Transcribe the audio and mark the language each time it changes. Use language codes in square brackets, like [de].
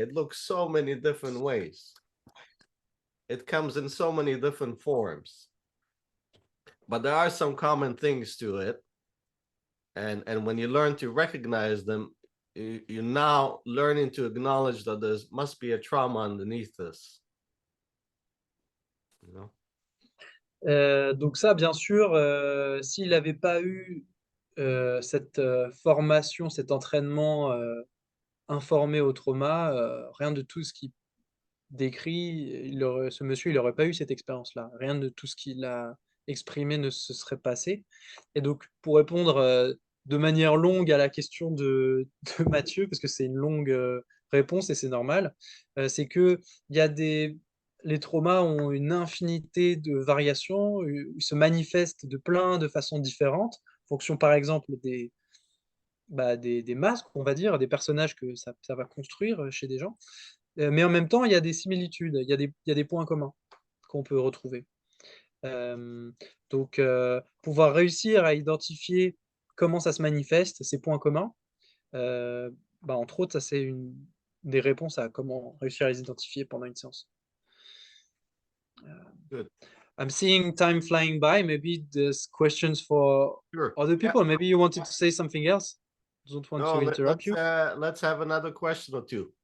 [en] It looks so many different ways. It comes in so many different forms, but there are some common things to it. And when you learn to recognize them, you're now learning to acknowledge that there must be a trauma underneath this. You know? [fr] Donc ça, bien sûr, s'il n'avait pas eu cette formation, cet entraînement informé au trauma, rien de tout ce qu'il décrit, ce monsieur, il n'aurait pas eu cette expérience-là. Rien de tout ce qu'il a exprimé ne se serait passé. Et donc, pour répondre de manière longue à la question de Mathieu, parce que c'est une longue réponse et c'est normal, c'est que il y a les traumas ont une infinité de variations, ils se manifestent de plein de façons différentes, en fonction par exemple des masques, on va dire, des personnages que ça va construire chez des gens. Mais en même temps, il y a des similitudes, il y a des points communs qu'on peut retrouver. Donc, pouvoir réussir à identifier comment ça se manifeste, ces points communs, entre autres, ça c'est une des réponses à comment réussir à les identifier pendant une séance. [en] Good. I'm seeing time flying by. Maybe there's questions for Sure. other people. Yeah. Maybe you wanted to say something else. Don't want to interrupt you. Let's have another question or two.